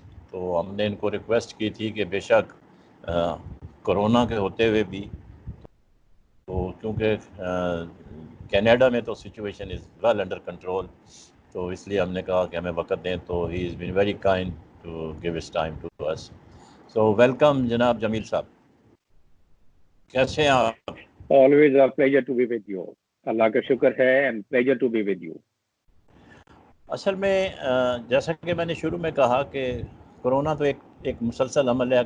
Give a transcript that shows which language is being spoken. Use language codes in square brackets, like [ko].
[ur] تو ہم نے ان کو ریکویسٹ کی تھی کہ بے شک کرونا کے ہوتے ہوئے بھی تو کیونکہ کینیڈا میں تو [en] situation is well under control, [ur] تو اس لیے ہم نے کہا کہ ہمیں وقت دیں. [en] تو he has been very kind to give his time to us. [ur] So welcome جناب جمیل صاحب، کیسے ہیں آپ؟ [en] Always a pleasure to be with you. [ur] اللہ کا شکر ہے [en] and pleasure to be with you. [ur] اصل میں جیسا کہ میں نے شروع میں کہا کہ کرونا تو ایک مسلسل عمل ہے.